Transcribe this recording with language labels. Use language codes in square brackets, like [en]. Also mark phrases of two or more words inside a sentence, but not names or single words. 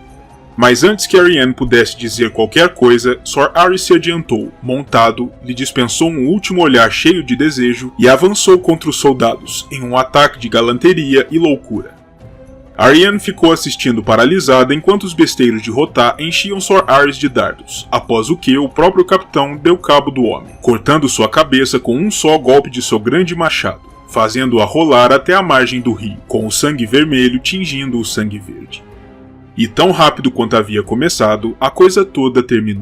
[pt] Mas antes que Arianne pudesse dizer qualquer coisa, Sor Aerys se adiantou, montado, lhe dispensou um último olhar cheio de desejo e avançou contra os soldados, em um ataque de galanteria e loucura. Arianne ficou assistindo paralisada enquanto os besteiros de Rothar enchiam Sor Aerys de dardos, após o que o próprio capitão deu cabo do homem, cortando sua cabeça com um só golpe de seu grande machado, fazendo-a rolar até a margem do rio, com o sangue vermelho tingindo o sangue verde. E tão rápido quanto havia começado, a coisa toda terminou.